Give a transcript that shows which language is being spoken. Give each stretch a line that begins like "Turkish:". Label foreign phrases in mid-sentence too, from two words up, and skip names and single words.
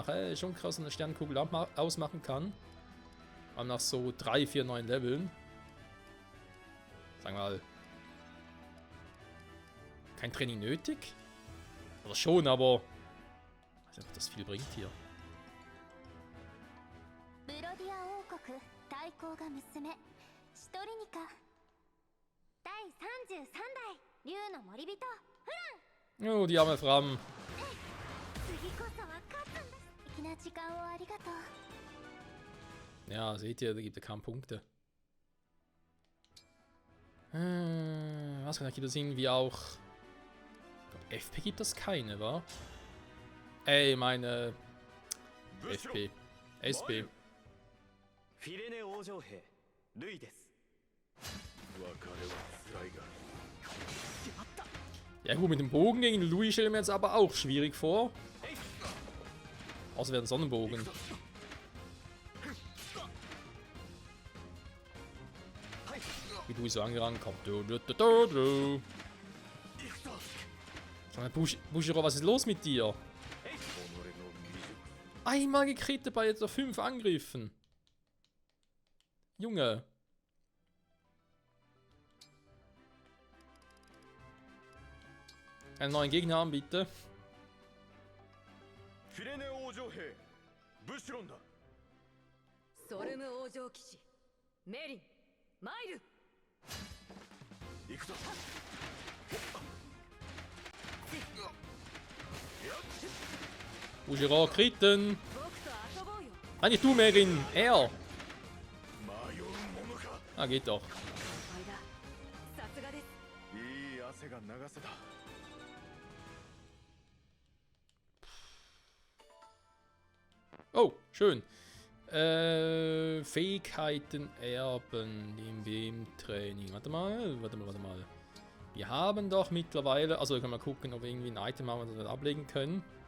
German: Ist schon krass, dass eine Sternenkugel ausmachen kann. Aber nach so 3, 4, 9 Leveln. Sagen wir mal. Kein Training nötig. Oder schon, aber. Ich weiß nicht, ob das viel bringt hier.
Japanese: ブロディア王国大公が娘シトリニカ第33代竜の森人フラン
German: Oh, die arme Fram.
Japanese: 次こそは勝つんだ素敵な時間をありがとう
German: Ja, seht ihr, da gibt er kaum Punkte. Was kann ich hier sehen? Wie auch. Ich glaub, FP gibt das keine, wa? Ey, meine. FP. SP.
Japanese: フィレネ王女兵ルイです。
German: Ja gut, mit dem Bogen gegen Louis stelle ich mir jetzt aber auch schwierig vor. Außer wäre ein Sonnenbogen. Wie Louis so angerannt kommt. Bushiro, was ist los mit dir? Einmal gekrittet bei jetzt 5 Angriffen. Junge. Einen neuen Gegner haben, bitte.
Japanese: フィレネ王女兵ブシュロンだ。ソルム王城騎士メリンマイル。行くぞ。
German: Bushiro, Kritten.
Japanese: 僕と遊ぼうよ。
German: Nein, nicht du, Merin. Er.
Japanese: 迷うものか。
German: Ah, geht doch.
Japanese: さすがです。いい汗が流せた。
German: Oh, schön. Fähigkeiten erben im WM-Training. Warte mal. Wir haben doch mittlerweile... Also, wir können mal gucken, ob wir irgendwie ein Item haben, das wir ablegen können.